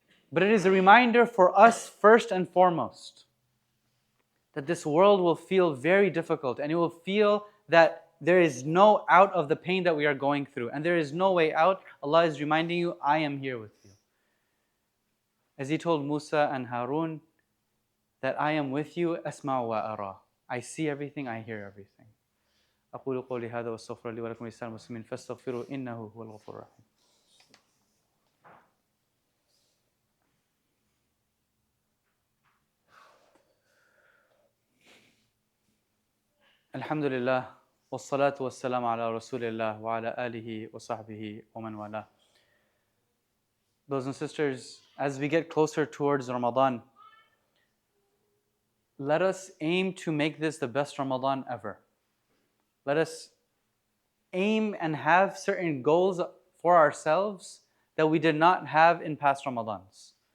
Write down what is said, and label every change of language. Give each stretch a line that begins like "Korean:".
English: But it is a reminder for us first and foremost that this world will feel very difficult, and it will feel that there is no out of the pain that we are going through, and there is no way out. Allah is reminding you, I am here with you. As He told Musa and Harun, that I am with you,
Arabic: asma wa ara.
English: I see everything, I hear everything.
Arabic: أقول قولي هذا واستغفر لي ولكم ولسائر المسلمين فاستغفروا إنه هو الغفور الرحيم. الحمد لله والصلاة والسلام على رسول الله وعلى آله وصحبه ومن والاه.
English: Brothers and sisters, as we get closer towards Ramadan, let us aim to make this the best Ramadan ever. Let us aim and have certain goals for ourselves that we did not have in past Ramadans.